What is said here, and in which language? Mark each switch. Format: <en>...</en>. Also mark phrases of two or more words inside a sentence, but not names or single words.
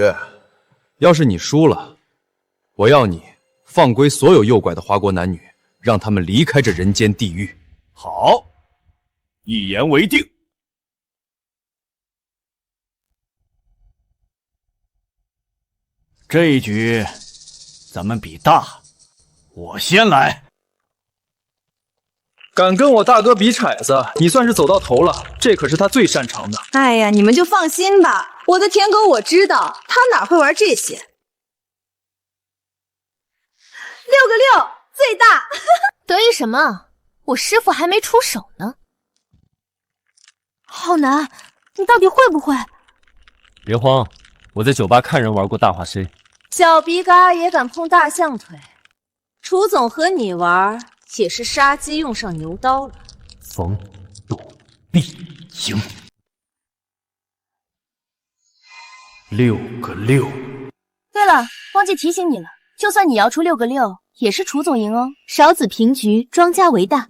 <zh>要是你輸了，我要你放歸所有誘拐的華國男女，讓他們離開這人間地獄。好，一言為定。這一局咱們比大，我先來。敢跟我大哥比骰子，你算是走到頭了，這可是他最擅長的。哎呀，你們就放心吧，我的舔狗我知道，他哪會玩這些。6個6，最大。得意什麼？我師父還沒出手呢。浩南，你到底會不會？別慌，我在酒吧看人玩過大話 C。小鼻嘎也敢碰大象腿？楚總和你玩，也是殺雞用上牛刀了。逢賭必贏。6個6。對了，忘記提醒你了，就算你搖出6個6，也是楚總贏哦。少子平局，莊家為大。</zh>